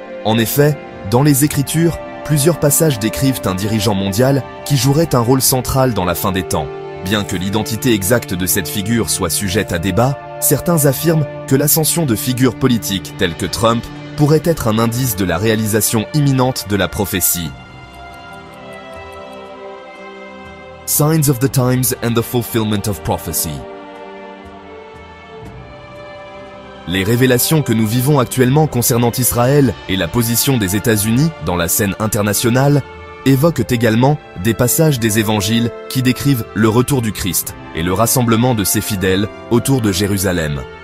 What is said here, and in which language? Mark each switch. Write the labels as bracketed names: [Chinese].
[French] En effet, dans les Écritures, plusieurs passages décrivent un dirigeant mondial qui jouerait un rôle central dans la fin des temps. Bien que l'identité exacte de cette figure soit sujette à débat, certains affirment que l'ascension de figures politiques telles que Trump pourrait être un indice de la réalisation imminente de la prophétie. [English] Signs of the Times and the Fulfillment of Prophecy. [French] Les révélations que nous vivons actuellement concernant Israël et la position des États-Unis dans la scène internationale évoquent également des passages des évangiles qui décrivent le retour du Christ et le rassemblement de ses fidèles autour de Jérusalem.